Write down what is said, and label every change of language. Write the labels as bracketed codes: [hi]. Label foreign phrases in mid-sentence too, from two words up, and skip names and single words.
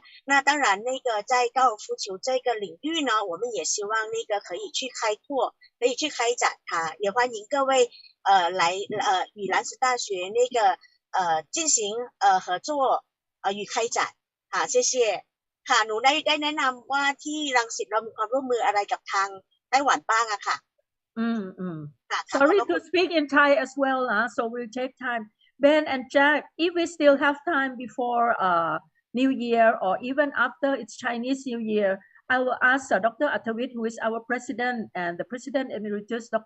[zh] 那当然那个在高尔夫球这个领域呢，我们也希望那个可以去开拓，可以去开展它，也欢迎各位来与兰斯大学那个进行合作与开展谢谢 [th] ค่ะหนูได้แนะนำว่าที่รังสิตเรามีความร่วมมืออะไรกับทางไต้หวันบ้างอะค่ะ [en] Sorry to speak in Thai as well, so we'll take time. Ben and Jack, if we still have time before New Year or even after it's Chinese New Year, I will ask Dr. Atawit, who is our president, and the president emeritus, Dr.